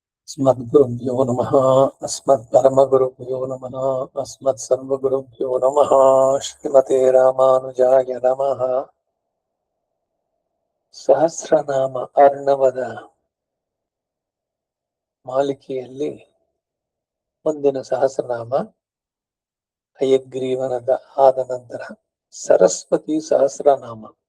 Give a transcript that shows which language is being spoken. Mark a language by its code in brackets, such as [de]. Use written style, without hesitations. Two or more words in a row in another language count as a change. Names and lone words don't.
[sa] अस्मद्गुरुभ्यो नमः। अस्मत्परमगुरुभ्यो नमः। अस्मत्सर्वगुरुभ्यो नमः। श्रीमते रामानुजाय नमः। [kn] ಸಹಸ್ರನಾಮ ಅರ್ಣವದ ಮಾಲಿಕೆಯಲ್ಲಿ ಮುಂದಿನ ಸಹಸ್ರನಾಮ ಹಯಗ್ರೀವನದ ಆದ ನಂತರ ಸರಸ್ವತಿ ಸಹಸ್ರನಾಮ.